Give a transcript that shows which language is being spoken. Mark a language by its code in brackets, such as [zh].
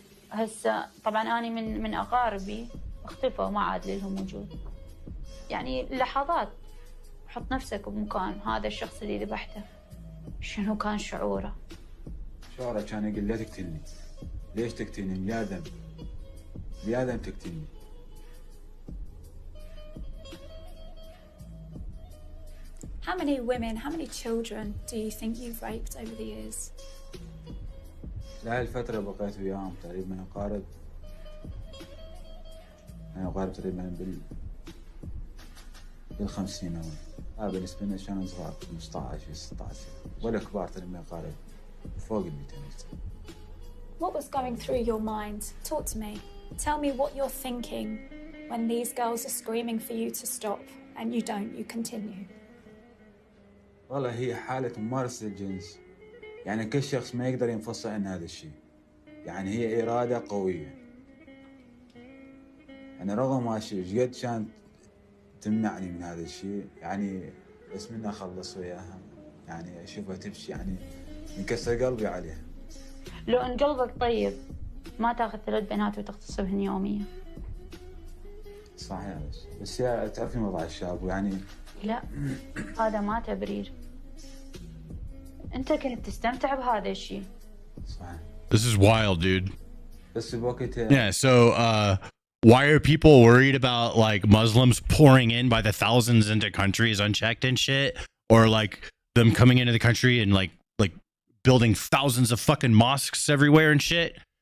[ar] هسه طبعا انا من اقاربي اختفوا ما عاد لهم وجود يعني لحظات حط نفسك بمكان هذا الشخص اللي ذبحته شنو كان شعوره؟ شعوره كان يقول لا تقتلني ليش تقتلني يا ذنب يا ذنب تقتلني [en] How many women, how many children do you think you've raped over the years? [ar] لهي الفترة بقيت وياهم تقريبا يقارب تقريبا بالخمسينات بالنسبة لنا كانوا صغار 15 16 ولا كبار تقريبا يقارب فوق 200 سنة. [en] What was going through your mind? Talk to me. Tell me what you're thinking when these girls are screaming for you to stop and you don't, you continue. [ar] والله هي حالة ممارسة الجنس يعني كل شخص ما يقدر ينفصل عن هذا الشيء يعني هي إرادة قوية يعني رغم ما شيء قد كانت تمنعني من هذا الشيء يعني بس منها أخلص وياها يعني أشوفها تبكي يعني ينكسر قلبي عليها لو أن قلبك طيب ما تاخذ 3 بنات وتغتصبهن يوميا صحيح بس هي تعرفين وضع الشاب ويعني لا هذا ما تبرير انت كنت تستمتع بهذا الشيء صحيح. [en] This is wild, dude. [ar] بس بوقتها [en] Yeah, so why are people worried about like Muslims pouring in by the thousands into countries unchecked and shit, or like them coming into the country and like building thousands of fucking mosques everywhere and shit?